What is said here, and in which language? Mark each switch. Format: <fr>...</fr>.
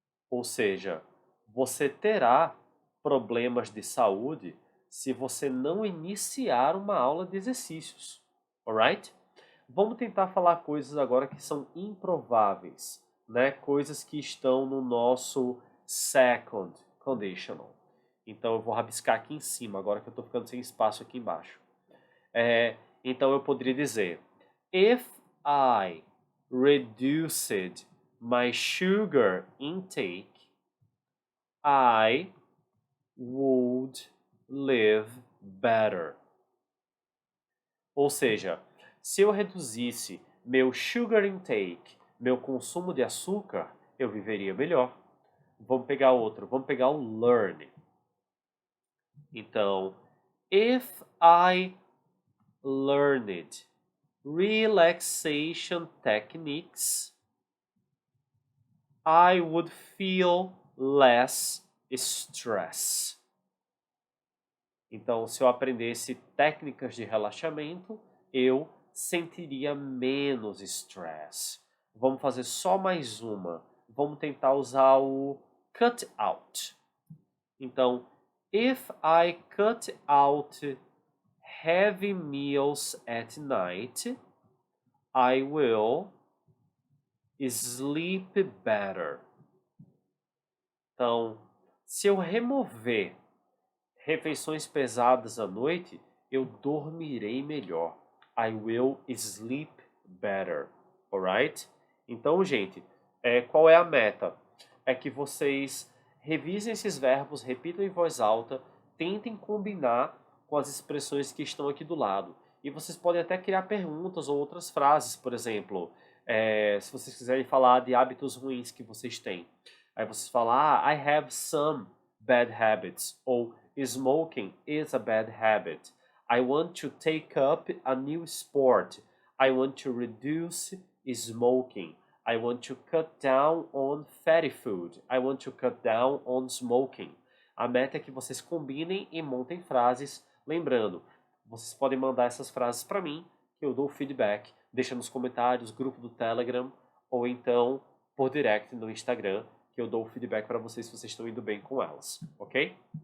<pt>Ou seja, você terá problemas de saúde se você não iniciar uma aula de exercícios.</pt> <en>Alright?</en> <pt>Vamos tentar falar coisas agora que são improváveis, né? Coisas que estão no nosso second conditional. Então eu vou rabiscar aqui em cima, agora que eu estou ficando sem espaço aqui embaixo. Então eu poderia dizer:</pt> <en>If I reduced my sugar intake, I would live better.</en> <pt>Ou seja, se eu reduzisse meu</pt> <en>sugar intake,</en> <pt>meu consumo de açúcar, eu viveria melhor. Vamos pegar outro, vamos pegar o learn. Então,</pt> <en>if I learned relaxation techniques, I would feel less stress.</en> <pt>Então, se eu aprendesse técnicas de relaxamento, eu sentiria menos stress. Vamos fazer só mais uma. Vamos tentar usar o cut out. Então,</pt> <en>if I cut out heavy meals at night, I will sleep better.</en> <pt>Então, se eu remover refeições pesadas à noite, eu dormirei melhor.</pt> <en>I will sleep better. Alright?</en> <pt>Então, gente, qual é a meta? É que vocês revisem esses verbos, repitam em voz alta, tentem combinar com as expressões que estão aqui do lado. E vocês podem até criar perguntas ou outras frases, por exemplo, se vocês quiserem falar de hábitos ruins que vocês têm. Aí vocês falam,</pt> <en>I have some bad habits, ou smoking is a bad habit. I want to take up a new sport. I want to reduce smoking. I want to cut down on fatty food. I want to cut down on smoking.</en> <pt>A meta é que vocês combinem e montem frases. Lembrando, vocês podem mandar essas frases para mim, que eu dou feedback. Deixa nos comentários, grupo do Telegram, ou então por direct no Instagram, que eu dou feedback para vocês se vocês estão indo bem com elas, ok?</pt>